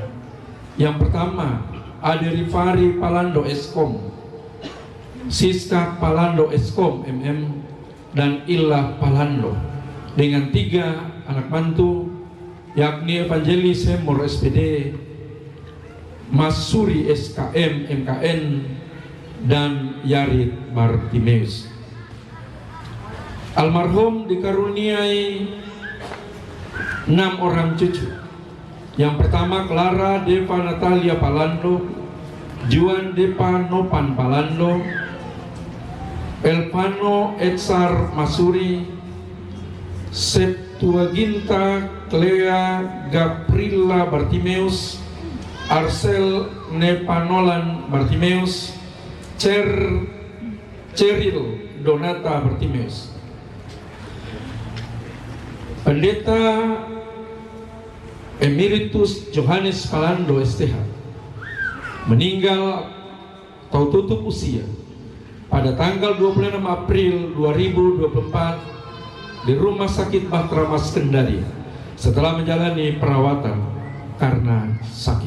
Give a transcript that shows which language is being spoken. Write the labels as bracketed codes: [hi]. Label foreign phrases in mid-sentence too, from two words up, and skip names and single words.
[id] Yang pertama ada Rifari Palando Eskom, Siska Palando Eskom MM, dan Ilah Palando dengan 3 anak mantu, yakni Evangelis Hemor SPD, Masuri SKM MKN, dan Yarid Bartimeus. Almarhum dikaruniai 6 orang cucu. Yang pertama Clara Deva Natalia Palando, Juan Deva Nopan Palando, Elvano Etsar Masuri, Septuaginta Clea Gaprilla Bartimeus, Arcel Nepanolan Bartimeus, Ceril Donata Bartimeus. Pendeta Emeritus Johannes Palando STH meninggal atau tutup usia pada tanggal 26 April 2024 di Rumah Sakit Bahtera Mas Kendari setelah menjalani perawatan karena sakit.